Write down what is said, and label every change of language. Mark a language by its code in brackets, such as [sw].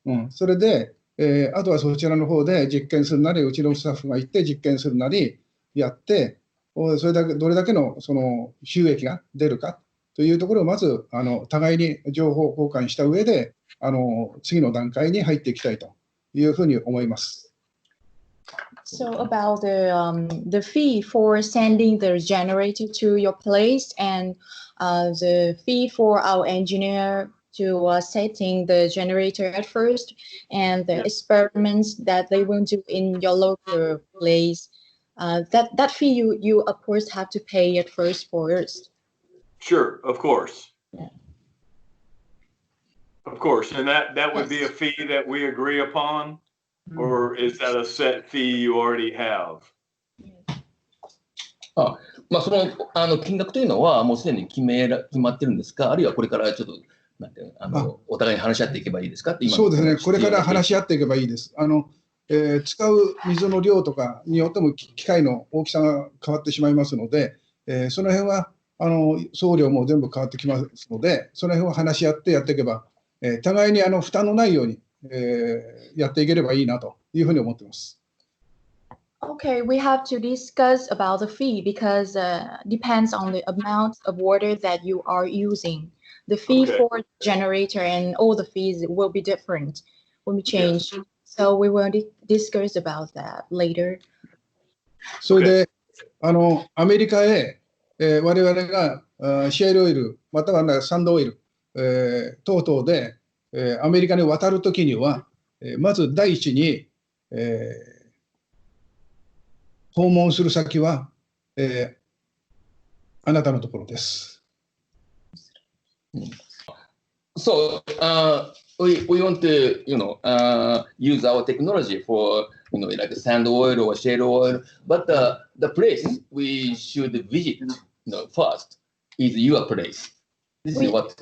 [ja] それで、あとはそちらの方で実験するなり、うちのスタッフが行って実験するなりやって、それだけどれだけのその収益が出るかというところをまず互いに情報交換した上で次の段階に入っていきたいというふうに思います。 [en] So about the fee for sending the generator to your place and the fee for our engineer to setting the generator at first, and the experiments that they will do in your local place. That fee you of course have to pay at first. Sure, of course. Yeah. Of course, and that would be a Yes. fee that we agree upon, or is that a set fee you already have? [ja] まあ、その金額というのは、もうすでに決まってるんですか、あるいはこれからちょっとなんていうお互いに話し合っていけばいいですかって、今そうですね、これから話し合っていけばいいです。使う水の量とかによっても機械の大きさが変わってしまいますので、その辺は送料も全部変わってきますので、その辺を話し合ってやっていけば、互いに負担のないように、やっていければいいなというふうに思っています。 [en] Okay, we have to discuss about the fee because depends on the amount of water that you are using. The fee Okay. for the generator and all the fees will be different when we change. So we will discuss about that later. [ja] それで、アメリカへ、我々がシェールオイル、またはサンドオイル、等々で、アメリカに渡るときには、まず第一に、訪問する先は、あなたのところです。 [en] So, we want to, use our technology for, like sand oil or shale oil, but the place we should visit, first is your place. This is what